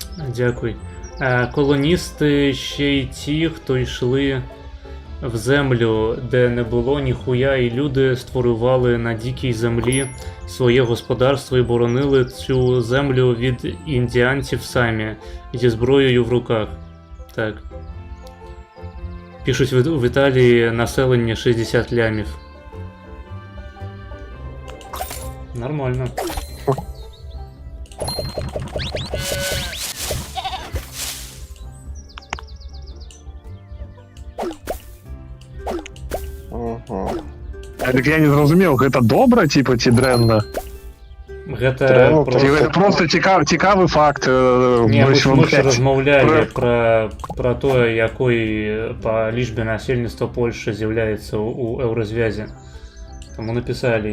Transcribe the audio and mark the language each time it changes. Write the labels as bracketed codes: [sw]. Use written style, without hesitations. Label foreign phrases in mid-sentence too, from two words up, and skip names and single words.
[be] Дякуй. [uk] Колоністи ще й ті, хто йшли в землю, де не було ніхуя, і люди створювали на дикій землі своє господарство і боронили цю землю від індіанців самі, зі зброєю в руках. Так. Пишуть в Італії населення 60 лямів. Нормально. Угу. Так я не зрозумів, [be] гэта добра, типа, ці дрэнна? Гэта Дрэнна, Ці просто... гэта просто цікавы факт. Не, мы ж блядь, размаўлялі пра тое, якой па лічбе насельніцтва Польшчы з'яўляецца ў еўразвязе. Таму напісалі...